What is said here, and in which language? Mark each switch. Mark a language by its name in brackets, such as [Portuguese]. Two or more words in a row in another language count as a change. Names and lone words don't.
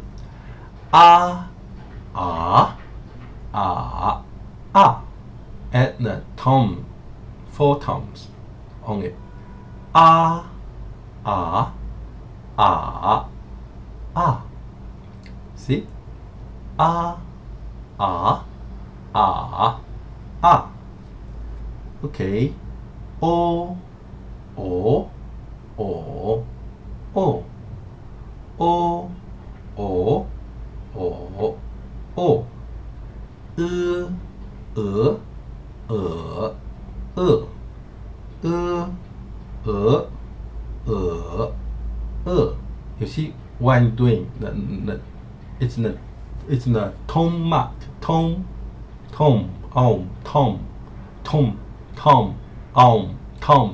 [English] Ah, ah, ah, ah. Add the tone, 4 tones on it. Ah, ah, ah, ah. See? Ah, ah, ah, ah. Okay. O, o, o, o. O, o, o, o. E, You see what I'm doing? It's the tone mark. Tone, tone, tone, tone, tone, tone.